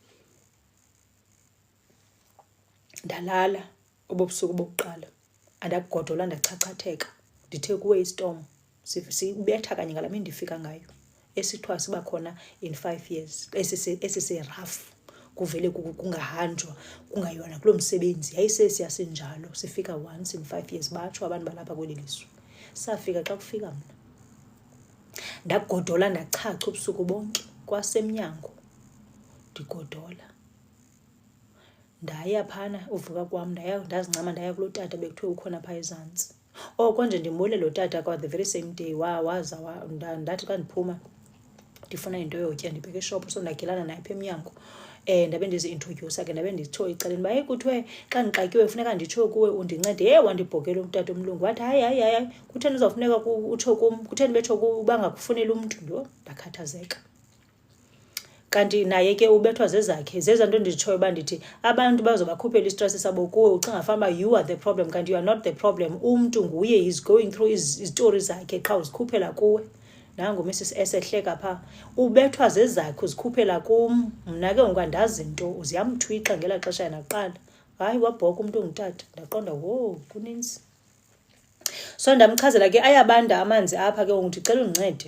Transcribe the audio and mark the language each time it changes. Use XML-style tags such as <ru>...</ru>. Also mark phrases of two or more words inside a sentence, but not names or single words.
<xh>Ndalala obobusuku bokuqala, andakugodola, ndachachatheka. Ndithe kuwe istorm sibetha kanye ngala mini ndifika ngayo, esithiwa siba khona</xh> <en>in 5 years,</en> <xh>esise-rough, kuvele kungahanjwa, kungayona kulo msebenzi. Yayisesiya sinjalo, sifika</xh> <en>once in 5 years,</en> <xh>batsho abantu balapha kweli lizwe. Safika xa kufika mna, ndakugodola, ndachacha ubusuku bonke kwasemnyango, ndigodola. Ndaya phana uvuka kwam, ndazincama ndaya kuloo tata bekuthiwe ukhona phaa ezantsi. Konje ndimbule lo tata kwa</xh> <en>the very same day</en> <xh>waza ndathi xa ndiphuma ndifuna into yotya ndibheke eshophu. So ndagilana naye phaa emnyango. Ndabe ndizi-introdyusa ke, ndabe nditsho ecaleni uba heyi kuthiwe xa ndixakiwe funeka nditsho kuwe undincede. Wandibhokela umtata omlungu wathi hayi, kutheni uzawufuneka utsho kum, kutheni betsho uba ngakufuneli umntu? Ndio, ndakhathazeka. Kanti naye ke ubethwa zezakhe, zeza nto nditshoyo uba ndithi abantu bazobakhuphela istress sabo kuwe, ucinga fanuba</xh> <en>you are the problem,</en> <xh>kanti</xh> <en>you are not the problem.</en> <xh>Umntu nguye,</xh> <en>is going through</en> <xh>izitori zakhe qha uzikhuphela kuwe. Nangu Mrs. S ehleka phaa, ubethwa zezakhe uzikhuphela kum. Mna ke ngokandazi nto, uziyamthwixa ngela xesha yena kuqala. Hayi, wabhoka umntu ongutata. Ndaqonda wo, kuninzi. So ndamchazela ke ayabanda amanzi apha ke, ndicela undincede.</xh>